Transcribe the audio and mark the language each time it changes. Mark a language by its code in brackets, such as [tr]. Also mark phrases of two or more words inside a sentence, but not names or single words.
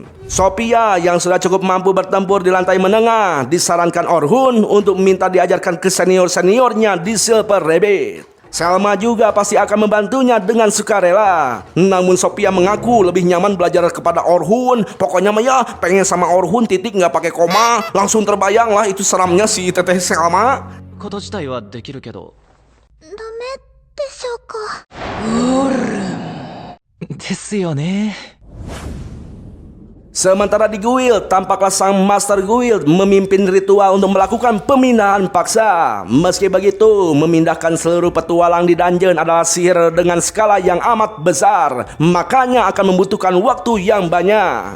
[id] Sophia yang sudah cukup mampu bertempur di lantai menengah disarankan Orhun untuk minta diajarkan ke senior-seniornya di Silver Rabbit. Selma juga pasti akan membantunya dengan sukarela. Namun Sophia mengaku lebih nyaman belajar kepada Orhun. Pokoknya mah ya, pengen sama Orhun titik nggak pakai koma. Langsung terbayang lah itu seramnya si Teteh Selma. [ja] こと自体はできるけど。ダメでしょうか。ですよね。 [id] Sementara di guild, tampaklah sang Master Guild memimpin ritual untuk melakukan pemindahan paksa. Meski begitu, memindahkan seluruh petualang di dungeon adalah sihir dengan skala yang amat besar, makanya akan membutuhkan waktu yang banyak.